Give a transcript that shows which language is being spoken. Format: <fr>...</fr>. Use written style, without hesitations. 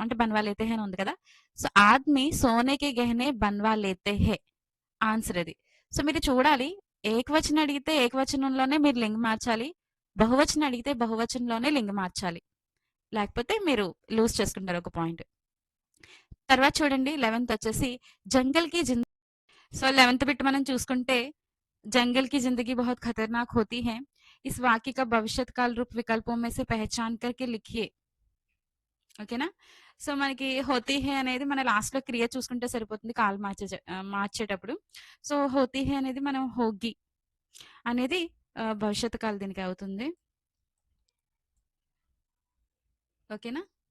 <te>అంటే</te> <hi>బన్వా లేతే హే</hi> <te>అని ఉంది కదా. సో</te> <hi>ఆద్మీ సోనేకి గహనే బన్వా లేతే హే</hi> <te>ఆన్సర్ అది. సో మీరు చూడాలి, ఏకవచనం అడిగితే ఏకవచనంలోనే మీరు లింగం మార్చాలి. బహువచనం అడిగితే బహువచనంలోనే లింగం మార్చాలి. లేకపోతే మీరు లూజ్ చేసుకుంటారు ఒక పాయింట్. తర్వాత చూడండి 11th వచ్చేసి</te> <hi>జంగల్ కి జిందగీ.</hi> <te>సో 11th బిట్ మనం చూసుకుంటే</te> <hi>जंगल की जिंदगी बहुत खतरनाक होती है. इस वाक्य का भविष्यत काल रूप विकल्पों में से पहचान करके लिखिए.</hi> <te>ఓకేనా? సో మనకి హోతీ హే అనేది మన లాస్ట్ లో క్రియ చూసుకుంటే సరిపోతుంది కాల్ మార్చేటప్పుడు. సో హోతీ హే అనేది మనం హోగి అనేది భవిష్యత్ కాలం దీనికి అవుతుంది. ఓకేనా?</te>